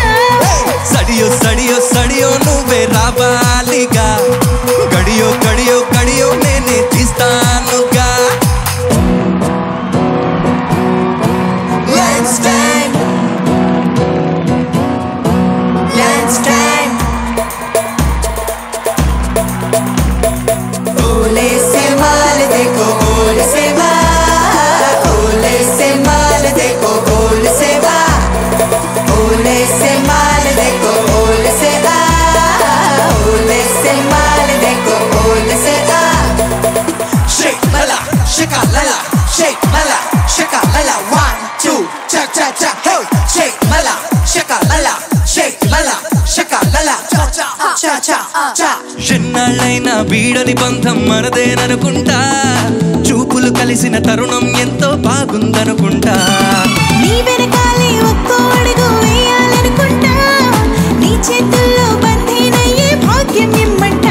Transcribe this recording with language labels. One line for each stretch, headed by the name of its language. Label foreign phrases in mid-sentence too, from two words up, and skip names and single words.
Telugu: సడియో సడియో సడియో నువ్వే రావాలిగా గడియో గడియో గడియో నేనే తీస్తానుగా
English: Let's time Let's time Ole se mal dekho ole se va Ole se mal dekho ole se va Ole se mal dekho ole se va Ole se mal dekho ole se va Shake lala shaka lala shake lala shaka lala 1 2 cha cha cha hey shake lala shaka lala shake lala shaka lala cha cha cha cha cha
Telugu: ఎన్నాళ్ళైనా వీడని బంధం మనదేననుకుంటా చూపులు కలిసిన తరుణం ఎంతో బాగుందనుకుంటా నీ వెనకాలే ఒక్కో అడుగు వేయాలనుకుంటా నీ చేతుల్లో బంధీనయ్యే భాగ్యం ఇమ్మంటా